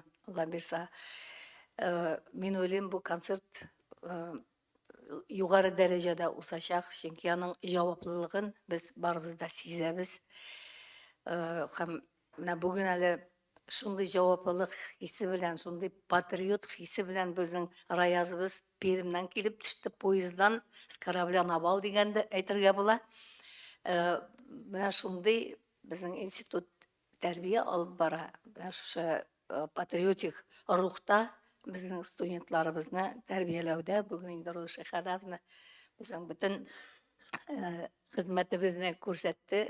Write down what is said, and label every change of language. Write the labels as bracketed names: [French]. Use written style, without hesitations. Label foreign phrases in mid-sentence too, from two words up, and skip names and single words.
[Tatar] Алла бирсә, мин уйлыйм бу концерт югары дәрәҗәдә узачак, чөнки аның җаваплылыгын без барыбыз да сизәбез. Һәм менә бүген әле шундый җаваплылык хисе белән, шундый патриот хисе белән безнең Раязыбыз Пермьнән килеп төште поезддан, [Russian] с корабля на бал [Tatar] дигәнде әйтергә була. Менә шундый безнең институт тәрбия алып бара. Менә шушы патриотик рухта безнең студентларыбызны тәрбияләүдә бүген инде Руши Хадаровна безнең бөтен хезмәтебезне күрсәтте.